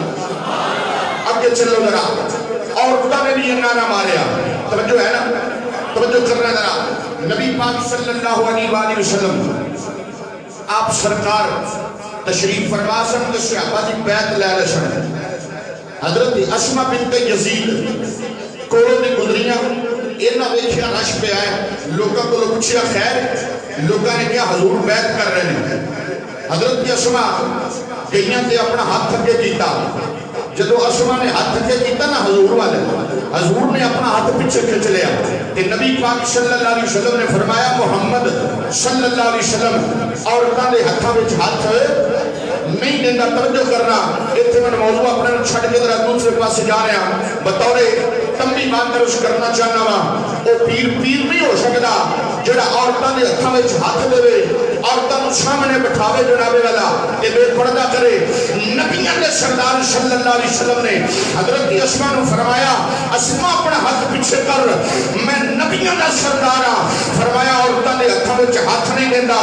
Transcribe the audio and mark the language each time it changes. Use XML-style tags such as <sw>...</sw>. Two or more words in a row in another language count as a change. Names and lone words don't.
<pa>آگے چلو ذرا, عورتوں نے بھی یہ نعرہ ماریا.</pa> <ur>توجہ ہے نا, توجہ کرنا ذرا.</ur> <pa>نبی پاک</pa> <ar>صلی اللہ علیہ وسلم</ar> <pa>آپ سرکار تشریف فرما سن تے صحابہ دی بیعت لے لے سن. حضرت اسما بنت یزید کولوں دی گزریاں, انہاں ویکھیا رش پہ آئے. لوکاں کو پوچھیا خیر, لوکاں نے کہا</pa> <ur>حضور بیعت کر رہے ہیں.</ur> <pa>حضرت اسما گئیاں تے اپنا ہاتھ اگے کیتا. جدو اسما نے ہاتھ اگے کیتا نا حضور والے, حضور نے اپنا ہاتھ پیچھے کھچ لیا. کہ نبی پاک</pa> <ar>صلی اللہ علیہ وسلم</ar> <pa>نے فرمایا محمد</pa> <ar>صلی اللہ علیہ وسلم</ar> <pa>عورتاں دے ہاتھاں وچ ہاتھ نہیں دینا.</pa> <ur>توجہ کرنا, اتنے میں موضوع اپنے چھڑ کے ذرا دوسرے پاس جا رہے ہیں.</ur> <pa>بطور تمبی بات درش کرنا چاہنا وا, وہ پیر نہیں ہو سکتا جڑا عورتاں دے ہاتھاں وچ ہاتھ دے, عورتاں نوں سامنے بٹھاوے جناب والا تے بے پردہ کرے. نبیوں دے سردار</pa> <ar>صلی اللہ علیہ وسلم</ar> <pa>نے حضرت اسما نوں فرمایا اسما اپنا ہاتھ پیچھے کر, میں نبیوں دا سردار ہاں. فرمایا عورتاں دے ہاتھاں وچ ہاتھ نہیں دیندا.</pa>